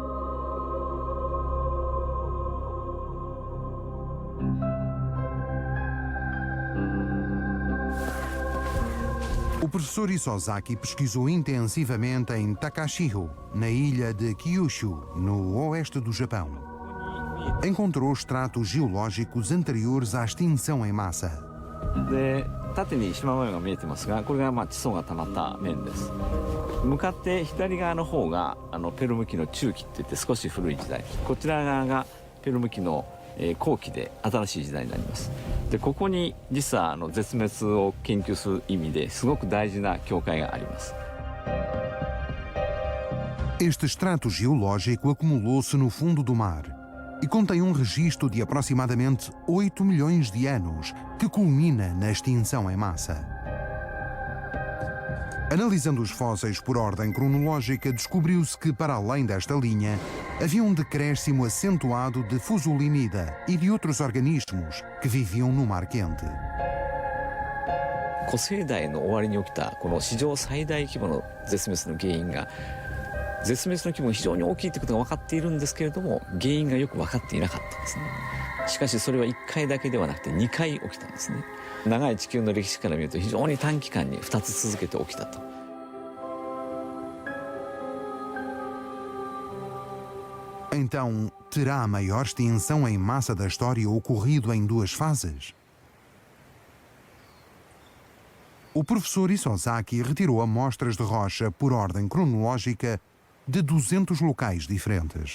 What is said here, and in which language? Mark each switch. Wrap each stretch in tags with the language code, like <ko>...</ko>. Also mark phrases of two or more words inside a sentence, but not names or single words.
<pt>O professor Isozaki pesquisou intensivamente em Takashiro, na ilha de Kyushu, no oeste do Japão. Encontrou estratos geológicos anteriores à extinção em massa.</pt> <ja>で縦に縞模様が見えてますが、これが地層が溜まった面です。向かって左側の方がペルム紀の中期っていって少し古い時代、こちら側がペルム紀の後期で新しい時代になります。でここに実は絶滅を研究する意味ですごく大事な境界があります。</ja> <pt>Este extrato geológico acumulou-se no fundo do mar e contém registro de aproximadamente 8 milhões de anos, que culmina na extinção em massa. Analisando os fósseis por ordem cronológica, descobriu-se que, para além desta linha, havia um decréscimo acentuado de fusulinida e de outros organismos que viviam no mar quente.</pt> <ja>古生代の終わりに起きたこの史上最大規模の絶滅の原因が絶滅の規模が非常に大きいということが分かっているんですけれども、原因がよく分かっていなかったんですね。しかしそれは1回だけではなくて2回起きたんですね。長い地球の歴史から見ると非常に短期間に2つ続けて起きたと。</ja> <pt>Então, terá a maior extinção em massa da história ocorrido em duas fases? O professor Isozaki retirou amostras de rocha por ordem cronológica de 200 locais diferentes.</pt>